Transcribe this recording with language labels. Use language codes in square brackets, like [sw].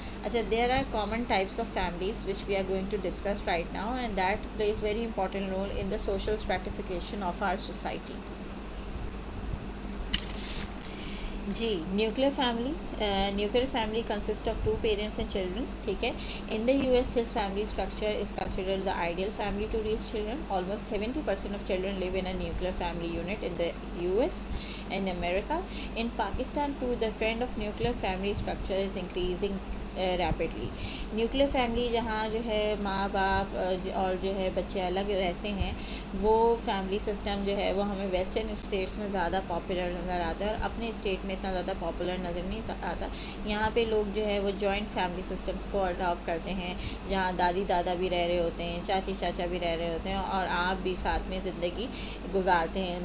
[ur] اچھا، [en] There are common types of families which we are going to discuss right now and that plays very important role in the social stratification of our society. [ur] جی [en] nuclear family consist of 2 parents and children, [ur] ٹھیک ہے. [en] In the US his family structure is considered the ideal family to raise children. Almost 70% of children live in a nuclear family unit in the US and America. In Pakistan too, the trend of nuclear family structure is increasing rapidly. [ur] Nuclear family جہاں جو ہے ماں باپ اور جو ہے بچے الگ رہتے ہیں وہ فیملی سسٹم جو ہے وہ ہمیں ویسٹرن اسٹیٹس میں زیادہ پاپولر نظر آتا ہے اور اپنے اسٹیٹ میں اتنا زیادہ پاپولر نظر نہیں آتا. یہاں پہ لوگ جو ہے وہ جوائنٹ فیملی سسٹمس کو اڈاپٹ کرتے ہیں جہاں دادی دادا بھی رہ رہے ہوتے ہیں، چاچی چاچا بھی رہ رہے ہوتے ہیں اور آپ بھی ساتھ میں زندگی گزارتے ہیں.